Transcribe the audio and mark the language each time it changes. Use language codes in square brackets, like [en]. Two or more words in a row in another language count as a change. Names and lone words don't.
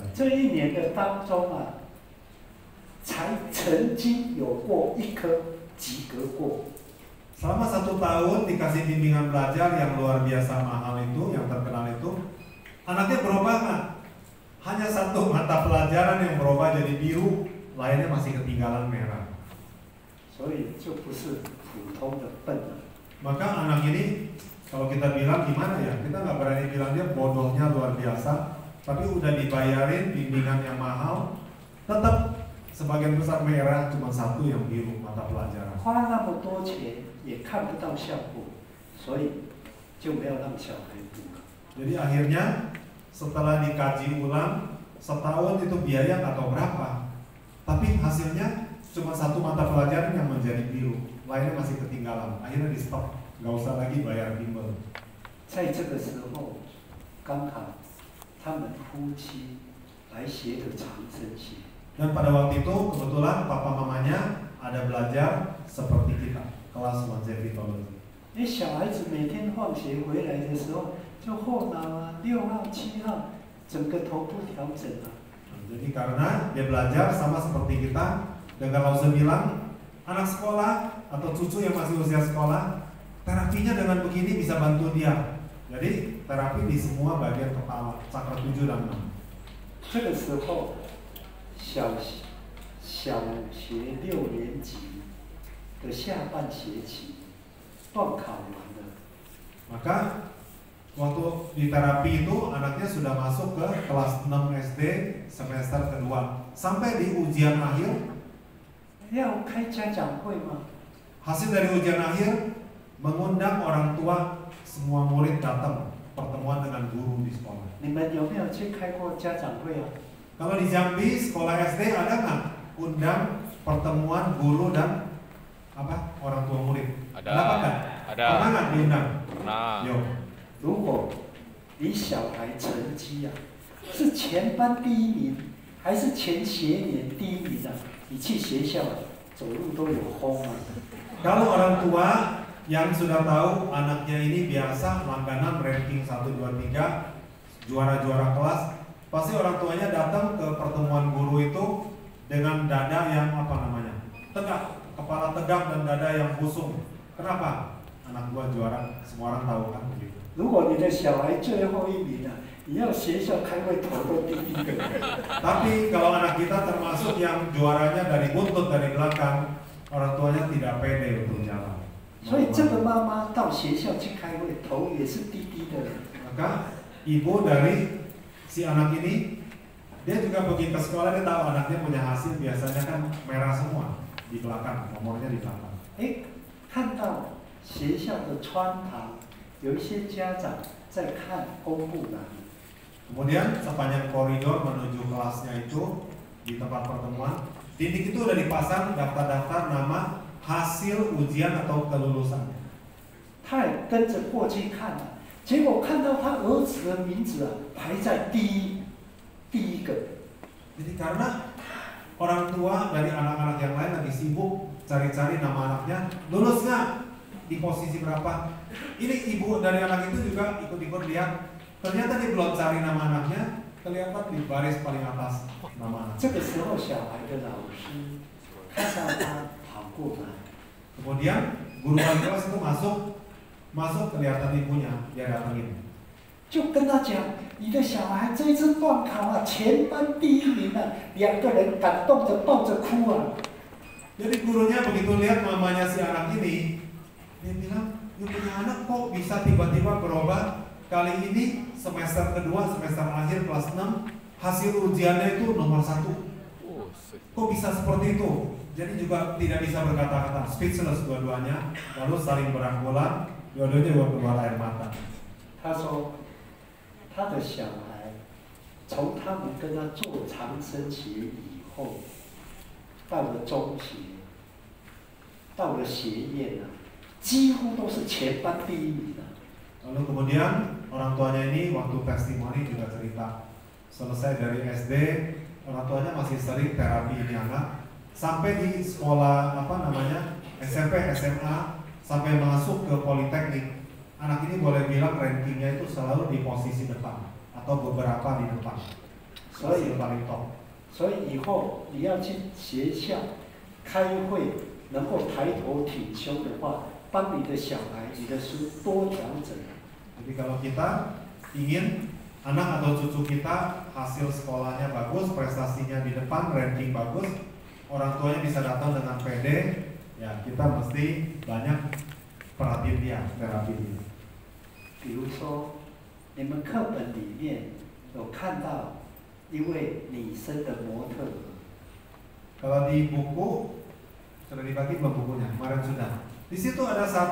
[zh] 这1年的当中啊，才曾经有过1科及格过。 [id] Selama 1 tahun dikasih bimbingan belajar yang luar biasa mahal itu, yang terkenal itu, anaknya berubah nggak? Hanya 1 mata pelajaran yang berubah jadi biru, lainnya masih ketinggalan merah. [zh] 所以就不是普通的笨了。 [id] Maka anak ini kalau kita bilang gimana ya, kita nggak berani bilang dia bodohnya luar biasa, tapi udah dibayarin bimbingan yang mahal, tetap sebagian besar merah, cuma 1 yang biru mata pelajaran. [zh] 花那么多钱也看不到效果，所以就没有让小孩读。 [id] Jadi akhirnya setelah dikaji ulang, setahun itu biaya nggak tahu berapa, tapi hasilnya cuma 1 mata pelajaran yang menjadi biru, lainnya masih ketinggalan. Akhirnya di stop, nggak usah lagi bayar bimbel. [zh] 在这个时候，刚好他们夫妻来学的长生学。 [id] Dan pada waktu itu kebetulan papa mamanya ada belajar seperti kita, kelas Longevitology. [zh] 因为小孩子每天放学回来的时候，就后脑啊、6号、7号，整个头部调整了。 [id] Jadi karena dia belajar sama seperti kita, dan kalau saya bilang anak sekolah atau cucu yang masih usia sekolah, terapinya dengan begini bisa bantu dia. Jadi terapi di semua bagian kepala, cakra 7 dan 6. [zh] 这个时候，小学6年级的下半学期，段考完了。 [id] Maka waktu di terapi itu anaknya sudah masuk ke kelas 6 SD semester kedua. Sampai di ujian akhir, [zh] 要开家长会吗？ [id] hasil dari ujian akhir mengundang orang tua semua murid datang pertemuan dengan guru di sekolah. [zh] 你们有没有去开过家长会啊？ [id] Kalau di Jambi sekolah SD ada nggak undang pertemuan guru dan apa orang tua murid? Ada. Apa nggak? Ada. Pernah nggak diundang? Nah, [zh] 有。如果你小孩成绩啊，是全班第1名，还是全学年第1名啊？你去学校走路都有风啊。 [id] Kalau orang tua yang sudah tahu anaknya ini biasa langganan ranking 1, 2, 3, juara-juara kelas, pasti orang tuanya datang ke pertemuan guru itu dengan dada yang apa namanya? Tegak, kepala tegak dan dada yang busung. Kenapa? Anak gua juara, semua orang tahu kan begitu. [zh] 如果你的小孩最后1名啊，你要学校开会头都低低的。 [id] Tapi kalau anak kita termasuk yang juaranya dari buntut dari belakang, orang tuanya tidak pede untuk jalan. [zh] 所以这个妈妈到学校去开会，头也是低低的。 [id] Maka ibu dari si anak ini, dia juga pergi ke sekolah, dia tahu anaknya punya hasil, biasanya kan merah semua di belakang, nomornya di belakang. [zh] 看到学校的穿堂，有一些家长在看公布栏。 [id] Kemudian sepanjang koridor menuju kelasnya itu di tempat pertemuan, dinding itu udah dipasang daftar-daftar nama hasil ujian atau kelulusan. [zh] 他也跟着过去看了，结果看到他儿子的名字啊排在第一个。 [id] Jadi karena orang tua dari anak-anak yang lain lagi sibuk cari-cari nama anaknya, lulus nggak, di posisi berapa? Ini ibu dari anak itu juga ikut-ikut lihat. Ternyata dia belum cari nama anaknya, kelihatan di baris paling atas nama anak. [zh] 这个时候，小孩的老师看到他跑过来， [id] Kemudian guru wali kelas itu masuk kelihatan ibunya, dia datangin. [zh] 就跟他讲：“你的小孩这一次段考啊，全班第1名啊！”2个人感动着抱着哭啊。 [id] Jadi gurunya begitu lihat mamanya si anak ini, dia bilang, "You punya anak kok bisa tiba-tiba berubah? Kali ini semester kedua, semester akhir kelas 6, hasil ujiannya itu nomor 1. Kok bisa seperti itu?" Jadi juga tidak bisa berkata-kata, speechless dua-duanya, lalu saling berangkulan, dua-duanya keluar air mata. [zh] 他说，他的小孩从他们跟他做长生学以后，到了中学，到了学院啊，几乎都是全班第1名啊。 [id] Lalu kemudian orang tuanya ini waktu testimoni juga cerita, selesai dari SD, orang tuanya masih sering terapi ini anak, sampai di sekolah SMP, SMA, sampai masuk ke Politeknik, anak ini boleh bilang rankingnya itu selalu di posisi depan atau beberapa di depan, hasil paling top. [zh] 所以以后你要去学校开会，能够抬头挺胸的话，帮你的小孩、你的书多调整。 [id] Jadi kalau kita ingin anak atau cucu kita hasil sekolahnya bagus, prestasinya di depan, ranking bagus, orang tuanya bisa datang dengan pede, ya kita mesti banyak perhatiin dia, terapi dia. [zh] 比如说，你们课本里面有看到一位女生的模特儿。 [id] Kalau di buku, sudah dibagi belum bukunya? Kemarin sudah. Di situ ada satu